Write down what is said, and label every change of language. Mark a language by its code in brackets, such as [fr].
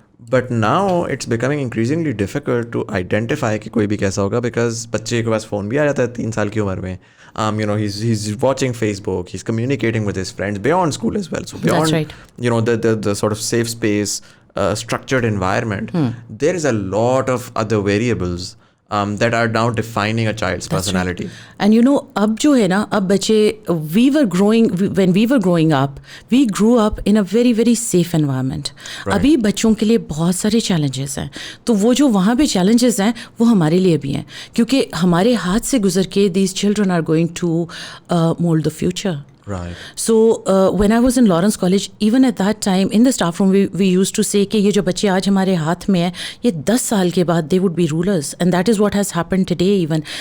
[en] but now it's becoming increasingly difficult to identify [ur] کہ کوئی بھی کیسا ہوگا بیکاز بچے کے پاس فون بھی آ جاتا ہے 3 سال کی عمر میں. [en] You know he is watching Facebook he is communicating with his friends beyond school as well. So beyond you know the sort of safe space structured environment there is a lot of other variables that are now defining a child's personality. And you know [ur] اب جو ہے نا اب بچے [en] when we were growing up we grew up in a very very safe environment. [ur] ابھی بچوں کے لیے بہت سارے چیلنجز ہیں تو وہ جو وہاں پہ چیلنجز ہیں وہ ہمارے لیے بھی ہیں کیونکہ ہمارے ہاتھ سے گزر کے [en] these children are going to mold the future. Right. So when I was in Lawrence College, even at that time in the staff room we used to say [ur] کہ یہ جو بچے آج ہمارے ہاتھ میں ہیں یہ 10 سال کے بعد [en] they would be rulers and that is what has happened today even.